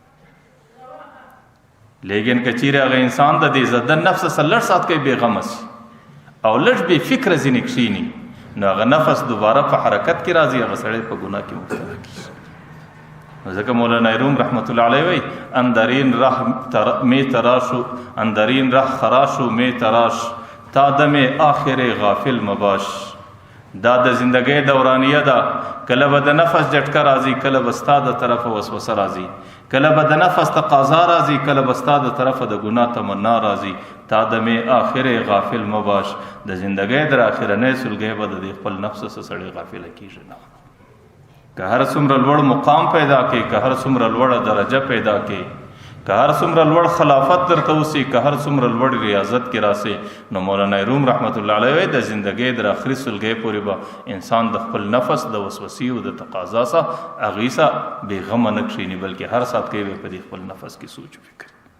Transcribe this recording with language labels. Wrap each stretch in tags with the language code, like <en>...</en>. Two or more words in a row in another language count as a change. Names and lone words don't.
<ps>لیکن که چیرې هغه انسان د دې زده نفس سره لږ ساعت کوي بېغمه سي او لږ بې فکره ځینې کښېني، نو هغه نفس دوباره په حرکت کې راځي، هغه سړی په ګناه کې مبتلا کېږي. ځکه مولانا روم رحمت الله علیه وایي</ps> <fa>اندرین ره خراشو می تراش تا دم آخر غافل مباش.</fa> <ps>دا د زندګۍ دورانیه ده، کله به د نفس جټکه راځي، کله به ستا د طرفه وسوسه راځي، کله به د نفس تقاضا راځي، کله به ستا د طرفه د ګناه تمنا راځي.</ps> <fa>تا دم آخر غافل مباش،</fa> <ps>د زندګۍ در آخرنۍ سلګۍ به د دې خپل نفس څخه سړی غافله کېږي نه. که هر څومره لوړ مقام پیدا کړي، که هر څومره لوړه درجه پیدا کړي، که هر څومره لوړ خلافت درته وسي، که هر څومره لوړ ریاضت کې راسي، نو مولانا روم رحمت الله علیه د زندګۍ در آخري سلګۍ پورې به انسان د خپل نفس د وسوسې او د تقاضا څخه هغې څخه بېغمه نه کښېني، بلکې هر ساعت کې به په دې خپل نفس کې سوچ و فکر.</ps>